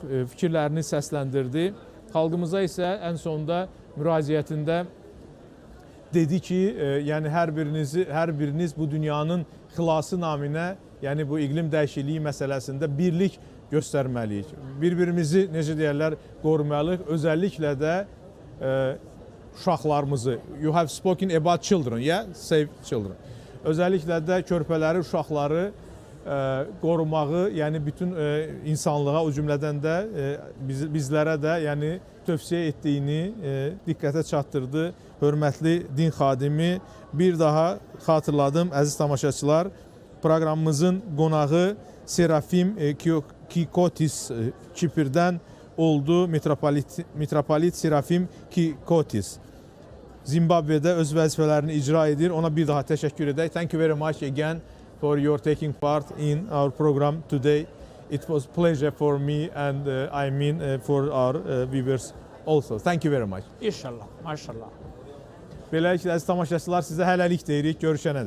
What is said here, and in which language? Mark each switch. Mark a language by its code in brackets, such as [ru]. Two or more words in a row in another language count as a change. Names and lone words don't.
[az] Fikirlərini səsləndirdi. Xalqımıza isə ən sonunda müraciətində dedi ki, yəni hər biriniz bu dünyanın xilası naminə, yəni bu iqlim dəyişikliyi məsələsində birlik göstərməliyik. Bir-birimizi, necə deyərlər, qorumalıyıq. Özəlliklə də uşaqlarımızı. [en] You have spoken about children, yeah? Save children. [az] Özəlliklə də körpələri, uşaqları qorumağı, yəni bütün insanlığa, o cümlədən də bizlərə də yəni tövsiyə etdiyini diqqətə çatdırdı. Hörmətli din xadimi, bir daha xatırladım, əziz tamaşaçılar, proqramımızın qonağı Serafim Kykotis Kipirdən oldu. Mitropolit Serafim Kykotis Zimbabwe'də öz vəzifələrini icra edir. Ona bir daha təşəkkür edək. [en] Thank you very much again for your taking part in our program today. It was a pleasure for me and I mean for our viewers also. Thank you very much. [az] İnşallah, maşallah. Beləliklə, əziz tamaşaçılar, sizə hələlik deyirik. Görüşənədək.